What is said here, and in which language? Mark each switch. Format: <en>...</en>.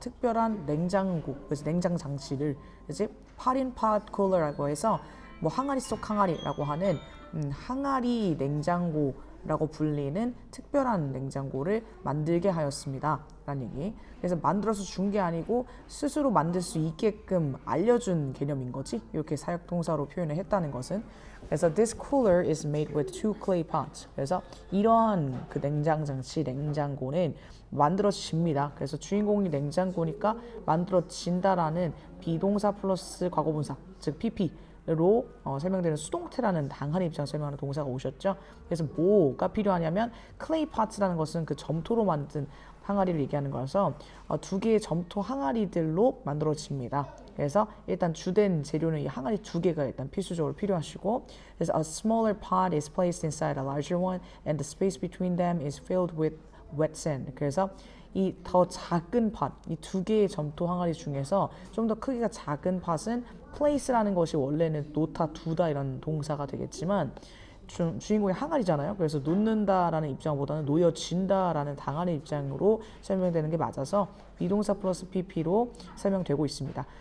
<ko>특별한 냉장고, 그래서 냉장 장치를 이제 pot-in-pot cooler라고 해서 항아리 속 항아리라고 하는 항아리 냉장고라고 불리는 특별한 냉장고를 만들게 하였습니다. 라는 얘기. 그래서 만들어서 준 게 아니고 스스로 만들 수 있게끔 알려준 개념인 거지. 이렇게 사역동사로 표현을 했다는 것은. 그래서</ko> <en>this cooler is made with 2 clay pots.</en> <ko>그래서 이러한 그 냉장 장치, 냉장고는 만들어집니다. 그래서 주인공이 냉장고니까 만들어진다라는 비동사 플러스 과거분사, 즉 PP. 로 설명되는 수동태라는 당한 입장 설명하는 동사가 오셨죠. 그래서 뭐가 필요하냐면 clay pots라는 것은 그 점토로 만든 항아리를 얘기하는 거라서 2개의 점토 항아리들로 만들어집니다. 그래서 일단 주된 재료는 이 항아리 2개가 일단 필수적으로 필요하시고</ko> <en>그래서 a smaller pot is placed inside a larger one and the space between them is filled with wet sand.</en> <ko>그래서 이 더 작은 팟, 이 2개의 점토 항아리 중에서 좀 더 크기가 작은 팟은 place라는 것이 원래는 놓다, 두다 이런 동사가 되겠지만 주인공이 항아리잖아요. 그래서 놓는다라는 입장보다는 놓여진다라는 당하는 입장으로 설명되는 게 맞아서 비동사 플러스 pp로 설명되고 있습니다.</ko>